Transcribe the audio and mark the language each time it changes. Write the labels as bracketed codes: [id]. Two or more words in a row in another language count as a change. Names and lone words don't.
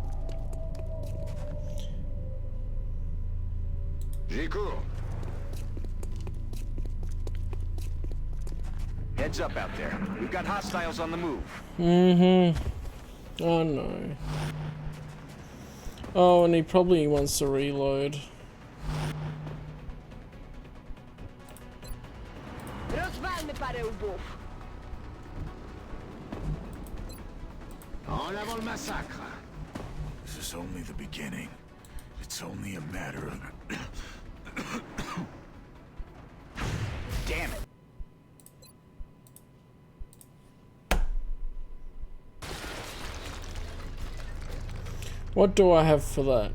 [en] Jiku. Heads up out there. We've got hostiles on the move. Oh no. Oh, and he probably wants to reload. [pl] Rozwalmy parę łbów. [fr] En avant le massacre. [en] This is only the beginning. It's only a matter of... Damn it. What do I have for that?